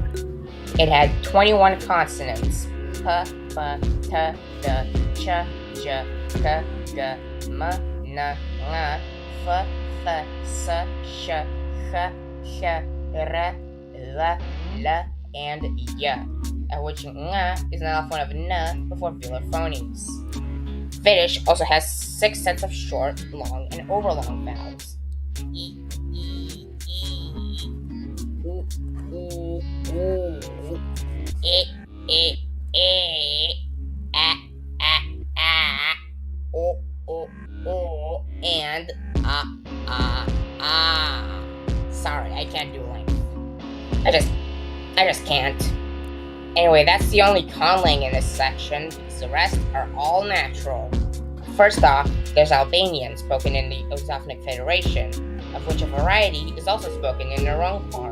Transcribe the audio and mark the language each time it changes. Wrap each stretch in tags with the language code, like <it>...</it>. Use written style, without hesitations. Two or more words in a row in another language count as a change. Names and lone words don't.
<en>It had 21 consonants: p, f, t, d, ch, j, k, g, m, n, ng, f, th, s, sh, h, h, r, l, l, and y, at which ng is an allophone of n before velar phonemes. Viddish also has 6 sets of short, long, and overlong vowels. E, e, e, u, u, u, e, a, o, and Sorry, I can't do length. I just can't. Anyway, that's the only conlang in this section, because the rest are all natural. First off, there's Albanian, spoken in the Uzafnik Federation, of which a variety is also spoken in Narongpar.</en>